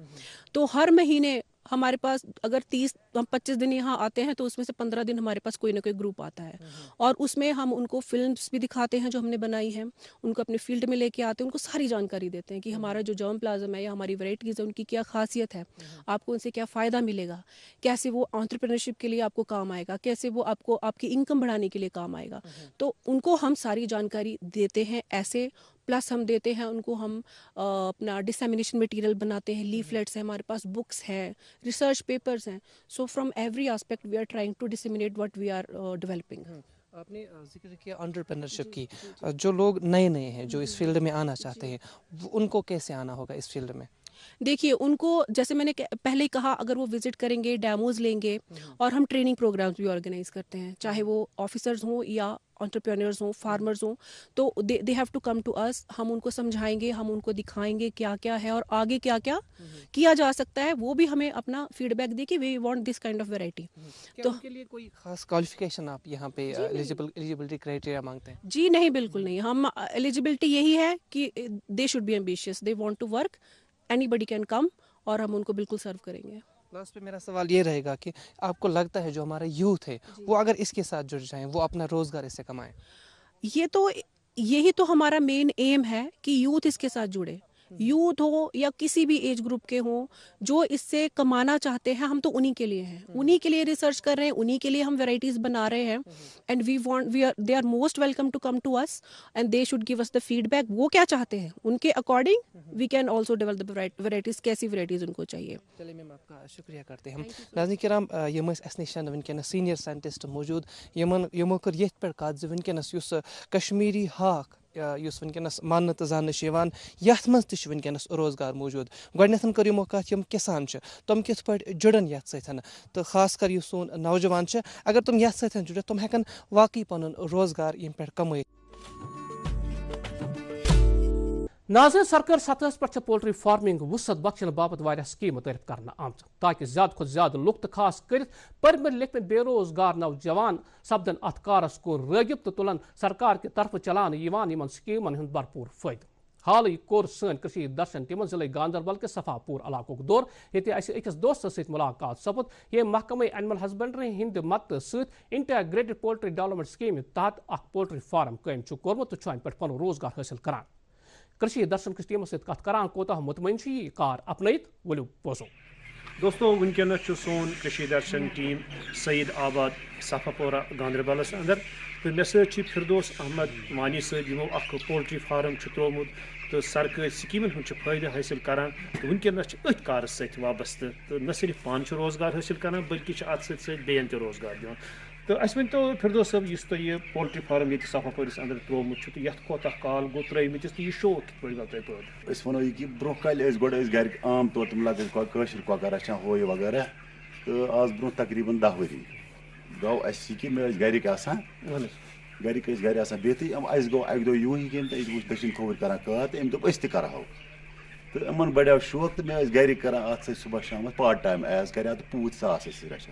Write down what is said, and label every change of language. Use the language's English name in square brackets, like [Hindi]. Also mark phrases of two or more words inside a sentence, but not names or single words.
[Urdu] تو ہر مہینے ہمارے پاس اگر 25 دن یہاں آتے ہیں تو اس میں سے 15 دن ہمارے پاس کوئی نہ کوئی گروپ آتا ہے, اور اس میں ہم ان کو فلمس بھی دکھاتے ہیں جو ہم نے بنائی ہیں, ان کو اپنے فیلڈ میں لے کے آتے ہیں, ان کو ساری جانکاری دیتے ہیں کہ ہمارا جو جرم پلازم ہے یا ہماری ورائٹیز ہے ان کی کیا خاصیت ہے, آپ کو ان سے کیا فائدہ ملے گا, کیسے وہ انٹرپرینورشپ کے لیے آپ کو کام آئے گا, کیسے وہ آپ کو آپ کی انکم بڑھانے کے لیے کام آئے گا. تو ان کو ہم ساری جانکاری دیتے ہیں ایسے, پلس ہم دیتے ہیں ان کو ہم اپنا [English] dissemination material [Urdu] بناتے ہیں, لیفلیٹس ہیں ہمارے پاس, بکس ہیں, [English] research papers [Urdu] ہیں. [English] So from every aspect we are trying to disseminate what we are developing. [Urdu] آپ نے ذکر کیا انٹرپرینورشپ کی, جو لوگ نئے ہیں جو اس فیلڈ میں آنا چاہتے ہیں, ان کو کیسے آنا ہوگا اس فیلڈ میں؟ دیکھیے ان کو جیسے میں نے پہلے ہی کہا, اگر وہ وزٹ کریں گے, ڈیموز لیں گے, اور ہم [English] training programs [Urdu] بھی آرگنائز کرتے ہیں, چاہے وہ آفیسرز ہوں یا انٹرپرینرز ہوں, فارمرز ہوں, تو [English] they have to come to us. [Urdu] ہم ان کو سمجھائیں گے, ہم ان کو دکھائیں گے کیا کیا ہے اور آگے کیا کیا کیا جا سکتا ہے. وہ بھی ہمیں اپنا فیڈ بیک دے کہ [English] we want this kind of variety. [Urdu] تو ان کے لیے کوئی خاص کوالیفیکیشن آپ یہاں پہ [English] eligibility criteria [Urdu] مانگتے ہیں؟ جی نہیں, بالکل نہیں. ہم ایلیجیبلٹی یہی ہے کہ [English] they should be ambitious, they want to work, anybody can come, [Urdu] اور ہم ان کو بالکل سرو کریں گے. لاسٹ پہ میرا سوال یہ رہے گا کہ آپ کو لگتا ہے جو ہمارا یوتھ ہے وہ اگر اس کے ساتھ جڑ جائیں, وہ اپنا روزگار اس سے کمائیں؟ یہی تو ہمارا [English] main aim [Urdu] ہے کہ یوتھ اس کے ساتھ جڑے. یوتھ ہو یا کسی بھی [English] age group [Urdu] کے ہوں جو اس سے کمانا چاہتے ہیں, ہم تو انہی کے لیے ہیں, انہی کے لیے ریسرچ کر رہے ہیں, انہی کے لیے ہم ویرائٹیز بنا رہے ہیں. [English] And they are most welcome to come to us and they should give us the feedback. [Urdu] وہ کیا چاہتے ہیں ان کے [English] according we can also develop varieties, [Urdu] کیسی ویرائٹیز ان کو چاہیے. چلیے میم, آپ کا شکریہ کرتے ہیں. [Kashmiri] ناظرین کرام, یم اس نشان ونکس [English] senior scientist [Kashmiri] موجود, یمو کر یت پہ کت ونکس اس کشمیری ہاک اس ونکس ماننے تو زاننے یت مز تہ ونکس روزگار موجود. گۄڈنیتھ کر یمو کت یم کسان تم کت پہ جڑن یت ستھ, تو خاص کر یہ سون نوجوان اگر تم یت ستھ جڑت تم ہیکن واقعی پن روزگار یم پہ کمائت. ناظرین, سرکار سطح پہ [English] poultry farming [Kashmiri] وسعت بخشن باپت واریاہ سکیمیں تعریف کرنا آمت تاکہ زیادہ کھت زیادہ لوگ تو خاص کرت پرمت لکھمت بے روزگار نوجوان سپدن ات کارس کو راغب تو تلن سرکار [Urdu] کی طرف [Kashmiri] چلان یمن سکیمن ہند بھرپور فائدہ. حالی کور سن کشیر درشن ٹیمن ضلع گاندربل کے صفا پور علاقہ دور, یہ اکس دوست ست ملاقات سپد یہ محکمہ [English] animal husbandry [Kashmiri] ہند مدد ست انٹیگریٹڈ پولٹری ڈیولپمنٹ سکیم تحت اخ [English] poultry farm [Kashmiri] قائم کورمت تو ام پہ پن روزگار حاصل کران. کرشی درشن کس ٹیمس ست کت کران کوتاہ مطمئن یہ کار اپنائت, ولو بوزو. دوستو ونکس سون کشیر درشن ٹیم سعید آباد صفا پورہ گاندربلس اندر, تو مے سی فردوس احمد وانی صاحب یمو اخ [English] poultry farm [Kashmiri] ترومت تو سرکاری سکیمن ہند فائدہ حاصل کران. تو ونکس ات کارس ست وابستہ, تو نہ صرف پان روزگار حاصل کران بلکہ ات ست بیان تہ روزگار دان. تو اس ورتو فردوس صاحب, اس تہ یہ [English] poultry farm [Kashmiri] یہ صفا پورس اندر ترومت تو یت کوتاہ کال گو ترمتس تو یہ شوق کت پہ گو تہ پٲدٕ؟ اس ونو یہ کہ برو کل گوڑ گھر عام طور تم لکٹر کۄکر رچھان ہو یہ وغیرہ, تو آز برو تقریباً 10 ؤری گو اس کہ مے گرک آسان گرک گھر آسان بہتھی اس گو اکہ دہ یوہی کہ اس وچ دچھن کھوور کران کار تو ام دپ اس تہ کرہو تو یِمن بڑیو شوق تو مےٚ ٲسۍ گرِکۍ کران اتھ سۭتۍ صبح شامس [English] part time as [Kashmiri] کریا تہٕ پوٗتۍ ساس ٲسۍ رچھان.